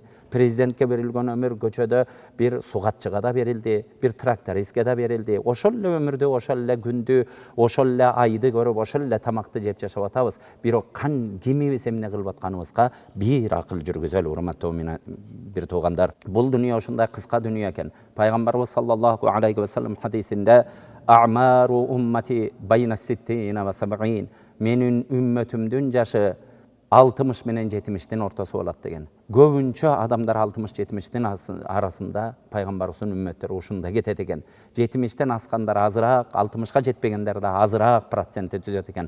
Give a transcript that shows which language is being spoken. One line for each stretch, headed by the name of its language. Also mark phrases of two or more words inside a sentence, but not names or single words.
Kyrgyz: Президентке берилген өмүр көчөдө бир сугатчыга да берилди, бир трактористке да берилди. Ошол эле өмүрдү, ошол эле күндү, ошол эле айды көрүп, ошол эле тамакты жеп жашап атабыз. Бирок кимибиз эмне кылып атканыбызга бир акыл жүргүзөлү, урматтуу бир туугандар. Бул дүйнө ушундай кыска дүйнө экен.
Arabic: Пайгамбарыбыз صلى الله عليه وسلم хадисинде أعمار أمتي بين 60 و 70.
Kyrgyz: Менин үммөтүмдүн жашы 60 менен 70-тин ортосу болот деген. Көбүнчө адамдар 60-70-тин арасында пайгамбарыбыздын үммөттөрү ушунда кетет экен. 70-тен аскандар азыраак, 60-ка жетпегендер да азыраак процентти түзөт экен.